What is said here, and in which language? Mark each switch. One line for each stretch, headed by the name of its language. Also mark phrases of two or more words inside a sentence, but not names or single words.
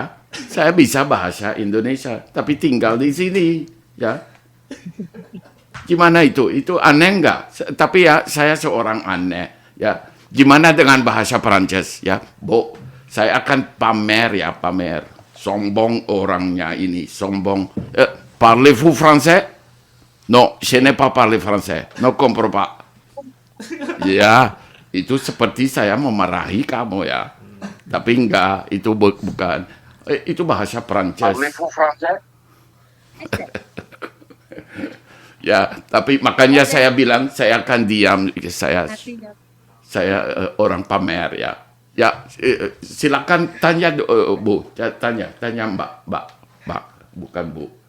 Indonesian: Saya bisa bahasa Indonesia tapi tinggal di sini ya. Gimana itu? Itu aneh nggak? Tapi ya saya seorang aneh ya. Gimana dengan bahasa Prancis ya, Bu? Saya akan pamer. Sombong orangnya ini, sombong.
French: Parlez-vous français? Non, je n'ai pas parlé français. Ne comprends pas.
Indonesian: Ya, itu seperti saya memarahi kamu ya. Tapi enggak, itu bukan. Itu bahasa Prancis.
French: Parlez-vous français?
Indonesian: Ya, tapi makanya saya bilang saya akan diam. Saya orang pamer ya. Ya, silakan tanya Bu. Tanya Mbak, bukan Bu.